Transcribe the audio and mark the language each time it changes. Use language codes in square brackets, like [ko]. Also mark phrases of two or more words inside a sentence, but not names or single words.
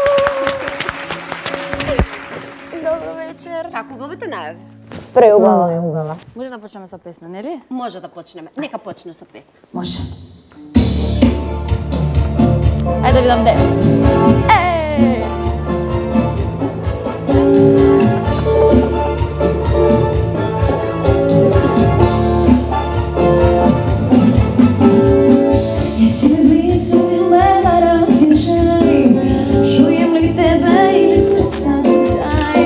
[mk] Добро вечер. Како убавите најави? Преубава. Може да почнеме со песна, нели? Може да почнеме. Нека почне со песна. Може. Ајде да видам денес. Еј! [sr] Jesi li blizu ili me da razmišljaj, čujem li tebe ili srca mi caj.